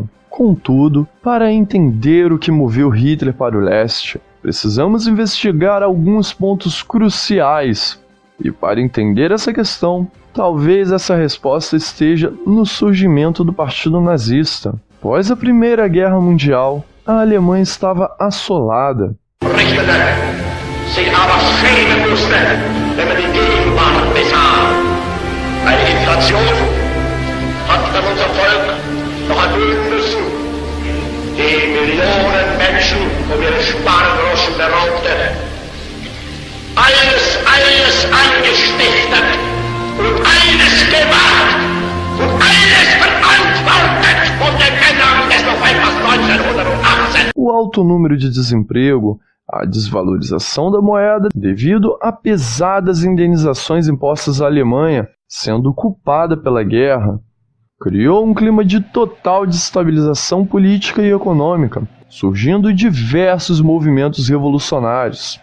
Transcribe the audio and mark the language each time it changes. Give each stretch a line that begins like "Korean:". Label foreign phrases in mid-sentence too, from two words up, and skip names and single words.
Portuguese: Contudo, para entender o que moveu Hitler para o leste, precisamos investigar alguns pontos cruciais. E para entender essa questão, talvez essa resposta esteja no surgimento do Partido Nazista. Após a Primeira Guerra Mundial, a Alemanha estava assolada.
German: Die Millionen Menschen um ihre Spargroschen beraubte, alles angestiftet und alles gemacht und alles verantwortet von den Männern des Novembers 1918.
Portuguese: O alto número de desemprego, a desvalorização da moeda devido a pesadas indenizações impostas à Alemanha, sendo culpada pela guerra, criou um clima de total desestabilização política e econômica, surgindo diversos movimentos revolucionários.